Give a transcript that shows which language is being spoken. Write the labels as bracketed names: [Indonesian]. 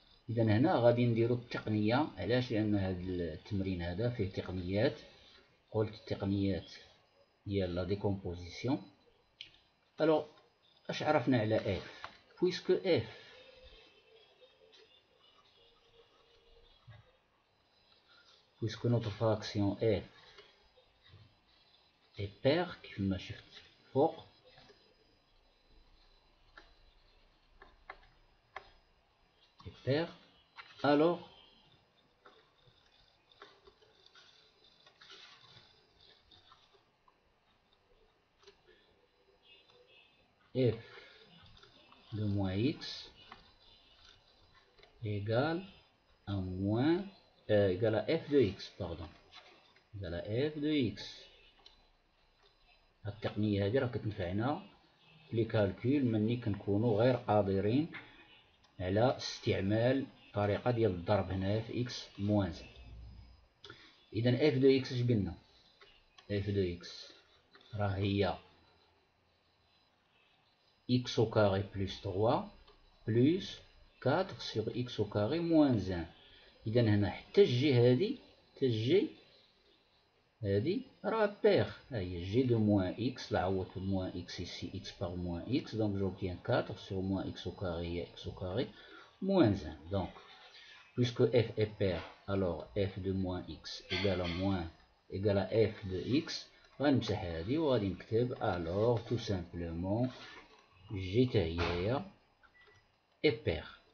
[Arabic] إذا هنا غادي نديرو التقنية. علاش؟ لأن هذا التمرين هذا فيه تقنيات. قلت التقنيات ديال [French] لا ديكومبوزيسيون. [Arabic] الوغ اش عرفنا على f؟ [French] puisque f puisque notre fraction f est paire [Arabic] كيفما شفت فوق، [French] est paire، alors f de moins x égale à moins égale à f de x، pardon، égale à f de x. [Arabic] التقنية هذه راه كتنفعنا في [French] لي كالكول [Arabic] ملي كنكونو غير قادرين على استعمال الطريقة ديال الضرب هنايا في x موان 1. [French] إذا f de x [Arabic] اش قلنا؟ [French] f de x راه هي x au carré plus 3 plus 4 sur x au carré moins 1. [Arabic] إذا هنا حتى الجي هادي، حتى الجي هادي راه بيغ. هاهي جي دو موان اكس، [French] نعوض في موان اكس ici x par moins x, donc j'obtiens 4 sur moins x au carré هي x au carré moins 1. Donc puisque f est paire, alors f de moins x égale à moins égale à f de x. [Arabic] غنمسح هادي وغادي نكتب [French] alors tout simplement g تا هي est paire.